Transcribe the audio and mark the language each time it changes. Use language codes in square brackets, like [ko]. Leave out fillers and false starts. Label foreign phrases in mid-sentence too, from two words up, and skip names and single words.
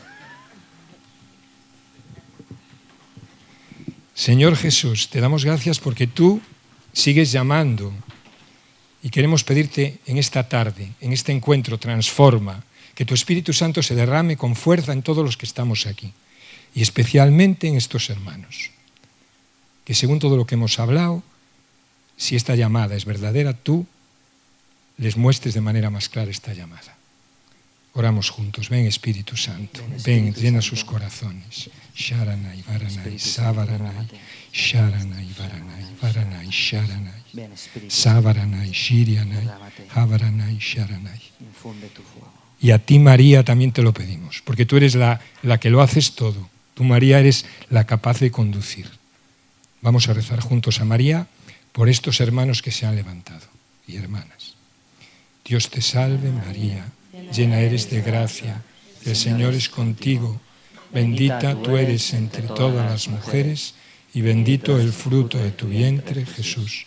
[es] Señor Jesús, te damos gracias porque tú sigues llamando y queremos pedirte en esta tarde, en este encuentro, transforma, que tu Espíritu Santo se derrame con fuerza en todos los que estamos aquí y especialmente en estos hermanos. Que según todo lo que hemos hablado, si esta llamada es verdadera, tú les muestres de manera más clara esta llamada. Oramos juntos. Ven, Espíritu Santo. Ven, llena sus corazones. Sharanay, Varanay, Savaranay, Sharanay, Varanay, Varanay, Sharanay, Savaranay, Shirianay, Havaranay, Sharanay. Y a ti, María, también te lo pedimos, porque tú eres la que lo haces todo. Tú, María, eres la capaz de conducir. Vamos a rezar juntos a María por estos hermanos que se han levantado y hermanas. Dios te salve, María, llena eres de gracia, el Señor es contigo, bendita tú eres entre todas las mujeres y bendito el fruto de tu vientre, Jesús.